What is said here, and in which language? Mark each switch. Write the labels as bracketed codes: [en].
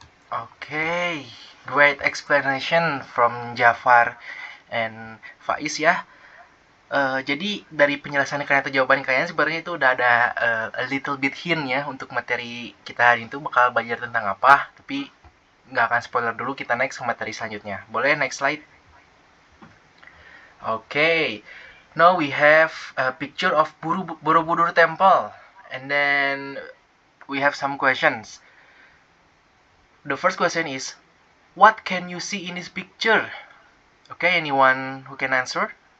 [en] Okay, great explanation from Jafar and Faiz ya. [id] Jadi dari penjelasan kalian atau jawaban kalian sebenarnya itu udah ada [en] a little bit hint [id] ya untuk materi kita hari itu bakal belajar tentang apa. Tapi nggak akan spoiler dulu, kita next ke materi selanjutnya. Boleh [en] next slide? Okay, now we have a picture of Borobudur Temple, and then we have some questions. The first question is, what can you see in this picture? Okay, anyone who can answer?